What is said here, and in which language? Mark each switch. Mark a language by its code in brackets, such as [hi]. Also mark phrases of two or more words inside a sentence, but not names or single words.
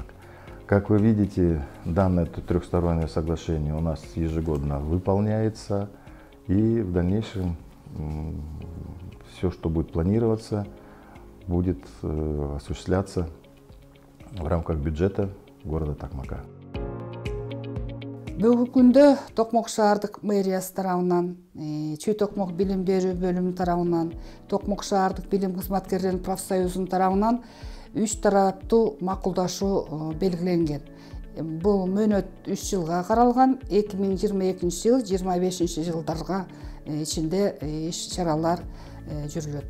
[ru] Как вы видите, данное трехстороннее соглашение у нас ежегодно выполняется, и в дальнейшем все, что будет планироваться, будет осуществляться в рамках бюджета города Токмака. [ky] Бүгүнкү күндө Токмок шаардык мэриясы тарабынан, Чүй-Токмок билим берүү бөлүмү тарабынан, Токмок шаардык билим кызматкерлеринин профсоюзунун тарабынан 3 тараптуу макулдашуу белгиленген. Бул мөөнөт 3 жылга каралган, 2022 жыл 25 жылдарга ичинде иш-чаралар жүрүлөт.